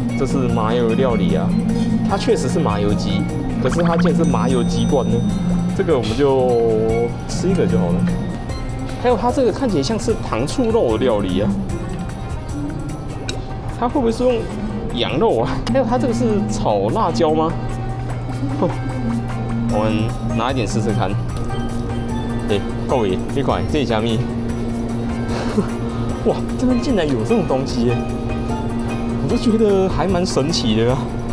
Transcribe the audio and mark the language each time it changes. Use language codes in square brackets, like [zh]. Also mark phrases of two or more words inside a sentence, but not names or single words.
[zh] 這是麻油料理啊，它確實是麻油雞，可是它竟然是麻油雞冠呢。這個我們就吃一個就好了。還有它這個看起來像是糖醋肉的料理啊，它會不會是用羊肉啊？還有它這個是炒辣椒嗎？我們拿一點試試看。對，各位，這款這蝦米，哇，這邊竟然有這種東西耶！我就覺得還蠻神奇的啊。